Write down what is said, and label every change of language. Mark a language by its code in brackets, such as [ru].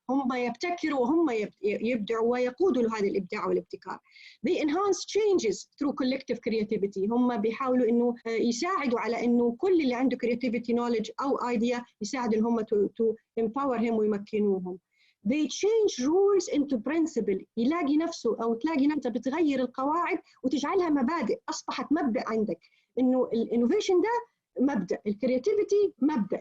[ar] هم يبتكروا وهم يبدعوا ويقودوا لهذا الإبداع والابتكار. [en] They enhance changes through collective creativity. [ar] هم بيحاولوا إنه يساعدوا على إنه كل اللي عنده creativity knowledge أو idea يساعدوا هم [en] to empower [ar] هم ويمكنوهم. [en] They change rules into principle. [ar] يلاقي نفسه أو تلاقي نفسك بتغير القواعد وتجعلها مبادئ. أصبحت مبدأ عندك إنه الانوفيشن ده مبدأ، الكرياتيفيتي مبدأ.